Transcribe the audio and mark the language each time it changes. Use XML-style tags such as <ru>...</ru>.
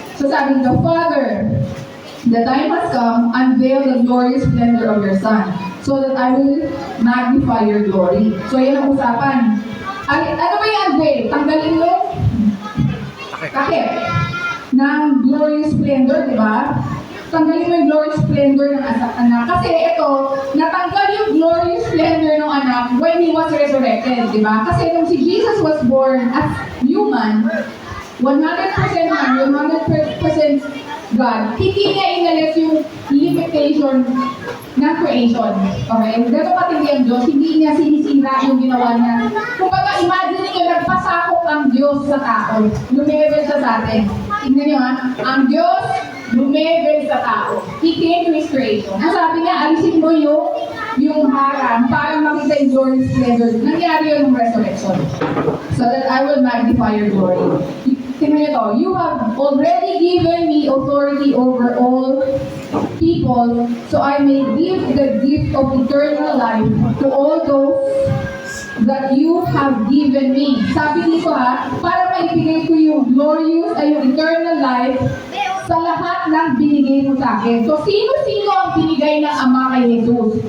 <en>So sabi the Father, the time has come, unveil the glorious splendor of your Son, so that I will magnify your glory.</en> <tl>So yan ang usapan. Ano ba yung unveil? Tanggalin mo takip ng glorious splendor, di ba? Tanggalin mo yung glorious splendor ng anak. Kasi ito, natanggal yung glorious splendor ng anak</tl> <en>when He was resurrected,</en> <tl>di ba? Kasi nung si Jesus</tl> <en>was born as human,</en> <tl>100% man, 100% God, hindi niya inalis yung limitation ng creation. Okay? Ganito katindi ang Diyos, hindi niya sinisira yung ginawa niya. Kumbaga, imagine niyo, nagpasakop ang Diyos sa tao. Lumevel siya sa atin. Tingnan niyo ha, ang Diyos lumevel sa tao.</tl> <en>He came to His creation.</en> <tl>Ang sabi niya, alisin mo yung harang para makita yung glorious splendor. Nangyari yun ng resurrection.</tl> <en>So that I will magnify your glory.</en> <tl>Tingnan niyo to,</tl> <en>you have already given me authority over all people, so I may give the gift of eternal life to all those that you have given me.</en> <tl>Sabi dito ha, para maibigay ko yung glorious ay yung eternal life sa lahat ng binigay mo sa akin. So, sino-sino ang binigay ng Ama kay Jesus?</tl>